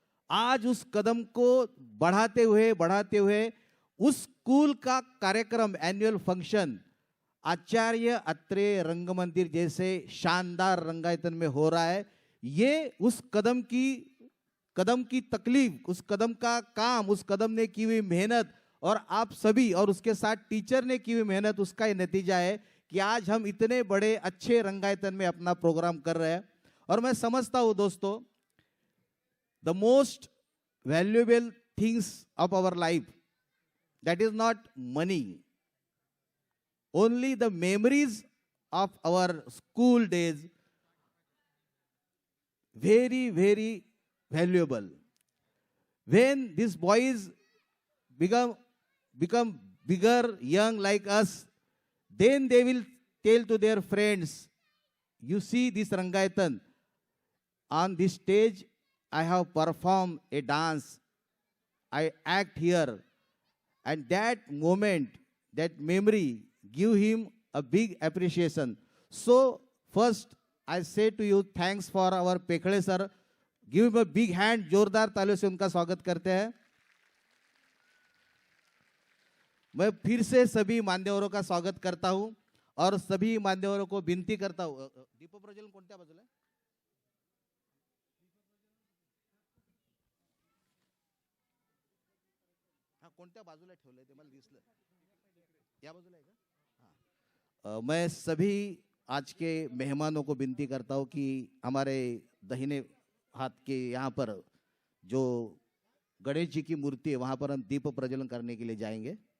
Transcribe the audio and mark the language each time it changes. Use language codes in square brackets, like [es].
[hi] आज उस कदम को बढ़ाते हुए उस स्कूल का कार्यक्रम, एनुअल फंक्शन आचार्य अत्रे रंग मंदिर जैसे शानदार रंगायतन में हो रहा है। ये उस कदम की तकलीफ, उस कदम का काम, उस कदम ने की हुई मेहनत और आप सभी और उसके साथ टीचर ने की हुई मेहनत, उसका ये नतीजा है कि आज हम इतने बड़े अच्छे रंगायतन में अपना प्रोग्राम कर रहे हैं। [en] और मैं समझता हूं दोस्तों, the most valuable things of our life, that is not money, only the memories of our school days, very very valuable. When these boys become bigger, young like us, then they will tell to their friends, you see this Rangayatan, on this stage I have performed a dance, I act here. And that moment, that memory give him a big appreciation. So first I say to you, thanks for our Pekhade sir. Give him a big hand. [hi] जोरदार तालियों से उनका स्वागत करते हैं। मैं फिर से सभी मान्यवरों का स्वागत करता हूं और सभी मान्यवरों को विनती करता हूं। [mr] दीप प्रज्वलन कोणत्या बाजूला? हाँ, कोणत्या बाजूला ठेवलंय ते मला दिसलं। या बाजूला आहे का? हाँ। [hi] मैं सभी आज के मेहमानों को विनती करता हूं कि हमारे दाहिने हाथ के यहाँ पर जो गणेश जी की मूर्ति है, वहां पर हम दीप प्रज्वलन करने के लिए जाएंगे।